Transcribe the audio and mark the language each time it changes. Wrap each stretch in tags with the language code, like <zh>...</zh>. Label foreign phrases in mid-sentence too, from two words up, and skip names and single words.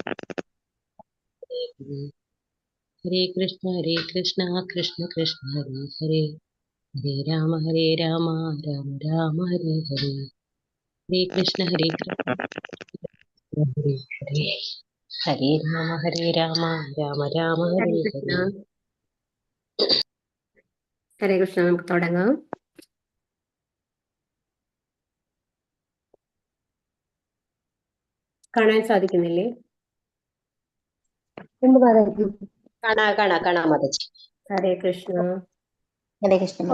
<sa>ഹരേ ഹരേ കൃഷ്ണ കൃഷ്ണ കൃഷ്ണ ഹരേ ഹരേ ഹരേ രാമ രാമ ഹരേ ഹരേ ഹരേ കൃഷ്ണ കൃഷ്ണ ഹരേ ഹരേ ഹരേ രാമ രാമ ഹരേ ഹരേ.</sa> <ml>ഹരേ കൃഷ്ണ. നമുക്ക് തുടങ്ങാം. കാണാൻ സാധിക്കുന്നില്ലേ? കാണാം മാതാജി. ഹരേ കൃഷ്ണ. ഹരേ കൃഷ്ണ.</ml>